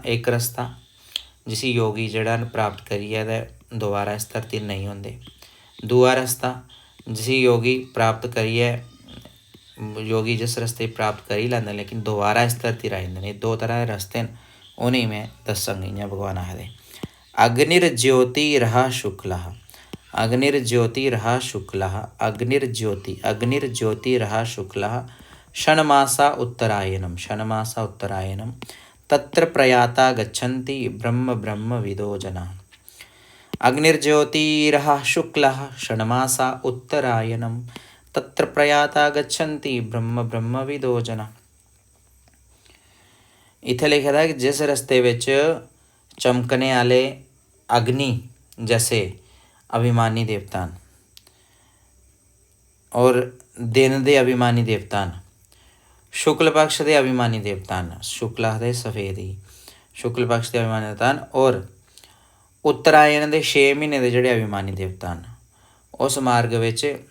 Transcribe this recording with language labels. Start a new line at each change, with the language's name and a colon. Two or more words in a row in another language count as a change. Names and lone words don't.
Dogri: एक रस्ता जिसी योगी जड़ा प्राप्त करिए ते दोबारा इस धरती नहीं होंदे। दूआ रस्ता जिसी योगी प्राप्त करिए, योगी जिस रस्ते प्राप्त कर ही लैंदे लेकिन दोबारा इस धरती आई जंदे। दो तरह के रस्ते न, उन्हें में दस्संग। इ'यां भगवान आखदे
Sanskrit: अग्निर्ज्योतिरः शुक्लः, अग्निर्ज्योतिरः शुक्लः, अग्निर्ज्योतिरः शुक्लः, षण्मासा उत्तरायणं, षण्मासा उत्तरायणं, तत्र प्रयाता गच्छन्ति ब्रह्म ब्रह्मविदो जनाः। अग्निर्ज्योतिरः शुक्लः, षण्मासा उत्तरायणं, तत्र प्रयाता गच्छन्ति ब्रह्म ब्रह्मविदो जनाः।
Dogri: इत्थे लिखे दा कि जिस रस्ते विच चमकने वाले अग्नि जैसे अभिमानी देवता न और दिन दे अभिमानी देवता न, शुक्ल पक्ष के अभिमानी देवता न, शुक्ल आखदे सफेद ही, शुक्ल पक्ष के अभिमानी देवता न, और उत्तरायण के 6 महीने के जोड़े अभिमानी देवता न, उस मार्ग विच